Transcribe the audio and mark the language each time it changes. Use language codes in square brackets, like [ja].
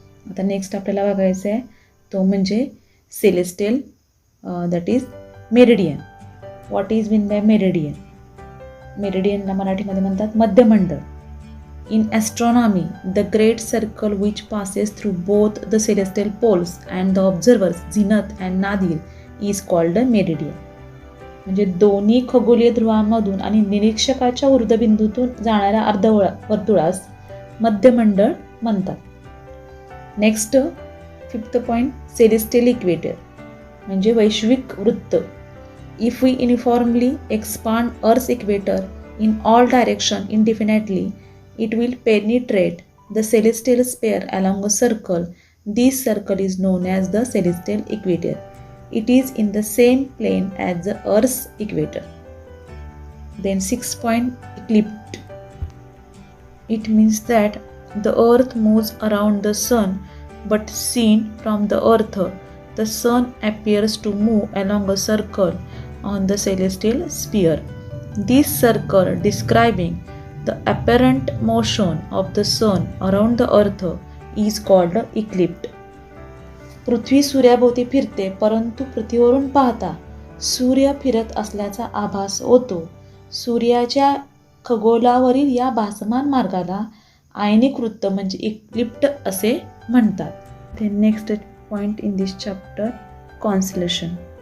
[mr] आता नेक्स्ट आपल्याला बघायचं आहे तो म्हणजे [en] Celestial that is meridian. What is mean by meridian? [mr] मेरिडियनला मराठीमध्ये म्हणतात मध्यमंडळ. [en] In astronomy, the great circle which passes through both the celestial poles and the observer's zenith and nadir is called a meridian. [mr] म्हणजे दोन्ही खगोलीय ध्रुवांमधून आणि निरीक्षकाच्या ऊर्ध्वबिंदूतून जाणाऱ्या अर्धवर्तुळास मध्यमंडळ म्हणतात. Next, 5th point, celestial equator म्हणजे वैश्विक वृत्त. [en] If we uniformly expand Earth's equator in all directions indefinitely, it will penetrate the celestial sphere along a circle. This circle is known as the celestial equator. It is in the same plane as the Earth's equator. Then 6th point, eclipse. It means that The earth moves around the sun, but seen from the earth, the sun appears to move along a circle on the celestial sphere. This circle describing the apparent motion of the sun around the earth is called eclipse. [mr] पृथ्वी सूर्याभोवती फिरते, परंतु पृथ्वीवरून पाहता सूर्य फिरत असल्याचा आभास होतो. सूर्याच्या खगोलावरील या भासमान मार्गाला आयनिक वृत्त म्हणजे इक्लिप्ट असे म्हणतात. [en] Next point in this chapter, constellation.